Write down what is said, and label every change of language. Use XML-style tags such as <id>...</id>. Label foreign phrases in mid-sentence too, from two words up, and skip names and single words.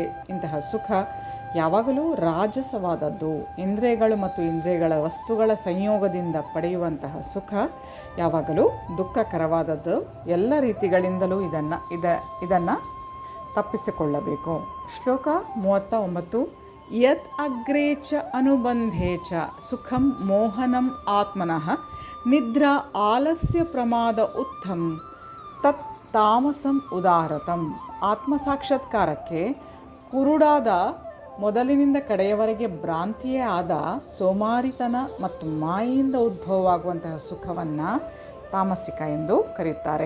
<kn>ಇಂತಹ ಸುಖ ಯಾವಾಗಲೂ ರಾಜಸವಾದದ್ದು. ಇಂದ್ರಿಯಗಳು ಮತ್ತು ಇಂದ್ರಿಯಗಳ ವಸ್ತುಗಳ ಸಂಯೋಗದಿಂದ ಪಡೆಯುವಂತಹ ಸುಖ ಯಾವಾಗಲೂ ದುಃಖಕರವಾದದ್ದು. ಎಲ್ಲ ರೀತಿಗಳಿಂದಲೂ ಇದನ್ನು ತಪ್ಪಿಸಿಕೊಳ್ಳಬೇಕು. ಶ್ಲೋಕ 39.</kn> <sa>ಯತ್ ಅಗ್ರೇ ಚ ಅನುಬಂಧೇ ಚ ಸುಖಂ ಮೋಹನಂ ಆತ್ಮನಃ ನಿದ್ರಾ ಆಲಸ್ಯ ಪ್ರಮಾದ ಉತ್ತಮ್ ತತ್ ತಾಮಸಂ ಉದಾಹರತಂ.</sa> <kn>ಆತ್ಮಸಾಕ್ಷಾತ್ಕಾರಕ್ಕೆ ಕುರುಡಾದ ಮೊದಲಿನಿಂದ ಕಡೆಯವರೆಗೆ ಭ್ರಾಂತಿಯೇ ಆದ ಸೋಮಾರಿತನ ಮತ್ತು ಮಾಯೆಯಿಂದ ಉದ್ಭವವಾಗುವಂತಹ ಸುಖವನ್ನು ತಾಮಸಿಕ ಎಂದು ಕರೆಯುತ್ತಾರೆ.</kn>